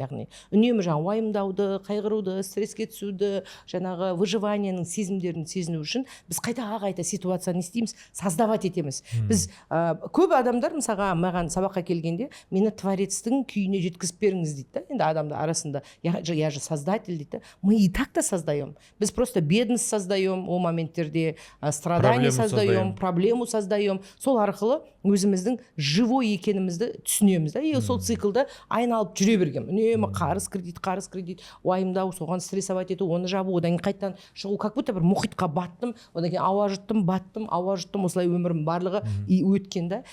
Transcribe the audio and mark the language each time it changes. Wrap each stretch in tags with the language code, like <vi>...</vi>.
<kk>Яғни үнемі жаңа уайымдауды, қайғыруды, стресске түсуді, жаңағы выживаниенің сезімдерін сезіну үшін біз қайта ситуацияны істейміз,</kk> <ru>создавать</ru> <kk>етеміз. Біз көп адамдар мысалға маған сабаққа келгенде мені творецтің күйіне жеткізіп беріңіз дейді да. Енді адамдар арасында</kk> <ru>я же создатель</ru> <kk>дейді.</kk> <ru>Мы и так-то создаем.</ru> <kk>Біз</kk> <ru>просто бедность создаем</ru> <kk>о моменттерде,</kk> <ru>страдание создаем, проблему создаем.</ru> <kk>Сол арқылы өзіміздің</kk> <ru>живой</ru> <kk>екенімізді түсінеміз да.</kk> <ru>И</ru> <kk>сол циклды айналып жүре берген. Үнемі қарыз кредит, уайымдау, соған стрессовать ету, оны жабу, одан кейін қайтадан шығу,</kk> <ru>как будто</ru> <kk>бір мұхитқа баттым, одан кейін ауа жұттым, осылай өмірім барлығы өткен да.</kk>